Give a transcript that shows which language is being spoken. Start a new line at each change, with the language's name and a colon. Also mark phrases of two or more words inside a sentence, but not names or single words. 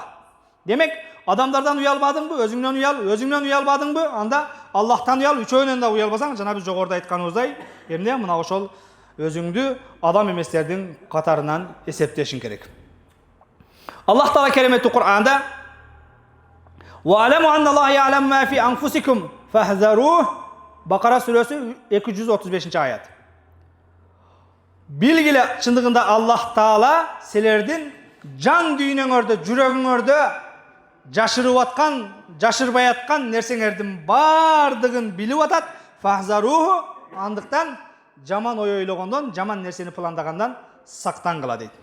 Kyrgyz: Демек, адамдардан уялбадыңбы, өзүңнөн уялбадыңбы, анда Аллахтан уял, үчөөнөн да уялбасаң, жана биз жогоруда айтканыбыздай, эмне мына ошол өзүңдү адам эместердин катарынан эсептешиң керек. Аллах Таала кереметтүү Кур'анда
Arabic: "واعلموا أن الله يعلم ما في أنفسكم فاحذروه"
Kyrgyz: Бакара сүрөсү 235-аят. Билгиле, чындыгында Аллах Таала силердин жан дүйнөңөрдө, жүрөгүңөрдө жашырып аткан, жашырбай аткан нерсеңердин бардыгын билип атат. Фахзаруху, андыктан жаман ой ойлогондон, жаман нерсени пландагандан сактангыла дейт.